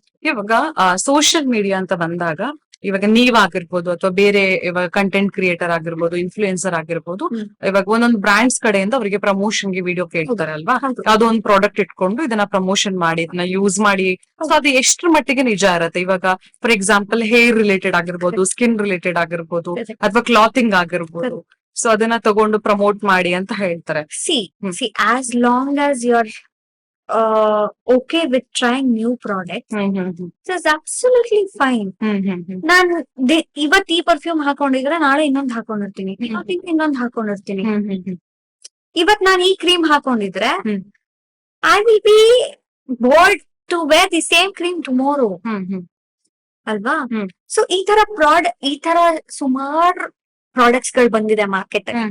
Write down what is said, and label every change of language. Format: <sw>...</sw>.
<kn>ಇವಾಗ social media ಅಂತ ಬಂದಾಗ, ಇವಾಗ ನೀವಾಗಿರ್ಬೋದು ಅಥವಾ ಬೇರೆ ಇವಾಗ ಕಂಟೆಂಟ್ ಕ್ರಿಯೇಟರ್ ಆಗಿರ್ಬೋದು, ಇನ್ಫ್ಲೂಯೆನ್ಸರ್ ಆಗಿರ್ಬೋದು, ಇವಾಗ ಒಂದೊಂದು ಬ್ರಾಂಡ್ಸ್ ಕಡೆಯಿಂದ ಅವರಿಗೆ ಪ್ರಮೋಷನ್ ಗೆ ವಿಡಿಯೋ ಕೇಳ್ತಾರೆ ಅಲ್ವಾ? ಯಾವ್ದೋ ಒಂದು ಪ್ರಾಡಕ್ಟ್ ಇಟ್ಕೊಂಡು ಇದನ್ನ ಪ್ರಮೋಷನ್ ಮಾಡಿ, ಇದನ್ನ ಯೂಸ್ ಮಾಡಿ, ಸೊ ಅದು ಎಷ್ಟ್ರ ಮಟ್ಟಿಗೆ ನಿಜ ಇರತ್ತೆ? ಇವಾಗ ಫಾರ್ ಎಕ್ಸಾಂಪಲ್ ಹೇರ್ ರಿಲೇಟೆಡ್ ಆಗಿರ್ಬೋದು, ಸ್ಕಿನ್ ರಿಲೇಟೆಡ್ ಆಗಿರ್ಬೋದು, ಅಥವಾ ಕ್ಲಾತಿಂಗ್ ಆಗಿರ್ಬೋದು, ಸೊ ಅದನ್ನ ತಗೊಂಡು ಪ್ರಮೋಟ್ ಮಾಡಿ ಅಂತ ಹೇಳ್ತಾರೆ.</kn> <en>See as long as you are okay with trying new products, it's absolutely fine.</en> <kn>ನಾನು ಇವತ್ ಈ ಪರ್ಫ್ಯೂಮ್ ಹಾಕೊಂಡಿದ್ರೆ ನಾಳೆ ಇನ್ನೊಂದ್ ಹಾಕೊಂಡಿರ್ತೀನಿ, ಇನ್ನೊಂದ್ ಹಾಕೊಂಡಿರ್ತೀನಿ. ಇವತ್ ನಾನು ಈ cream ಹಾಕೊಂಡಿದ್ರೆ</kn> <en>I will be bold to wear the same cream tomorrow</en> <kn>ಅಲ್ವಾ? ಸೊ ಈ ತರ ಸುಮಾರು ಪ್ರಾಡಕ್ಟ್ಸ್ ಗಳು ಬಂದಿದೆ ಮಾರ್ಕೆಟ್.</kn>